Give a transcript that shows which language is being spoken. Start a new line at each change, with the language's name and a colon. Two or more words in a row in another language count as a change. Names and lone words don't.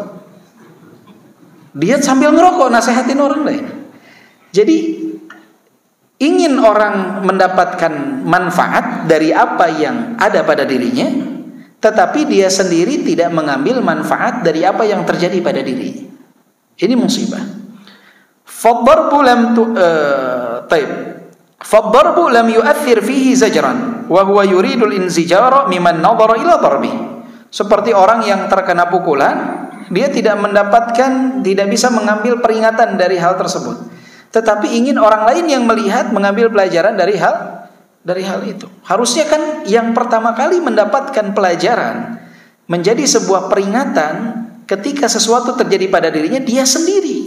Indonesian: Dia sambil ngerokok nasihatin orang lain. Jadi ingin orang mendapatkan manfaat dari apa yang ada pada dirinya, tetapi dia sendiri tidak mengambil manfaat dari apa yang terjadi pada dirinya. Ini musibah.
Arabic: فالضرب لم يؤثر فيه زجرا وهو يريد الانزجار ممن نظر إلى ضربه.
Indonesian: Seperti orang yang terkena pukulan, dia tidak mendapatkan, tidak bisa mengambil peringatan dari hal tersebut, tetapi ingin orang lain yang melihat mengambil pelajaran dari hal itu. Harusnya kan yang pertama kali mendapatkan pelajaran, menjadi sebuah peringatan ketika sesuatu terjadi pada dirinya, dia sendiri.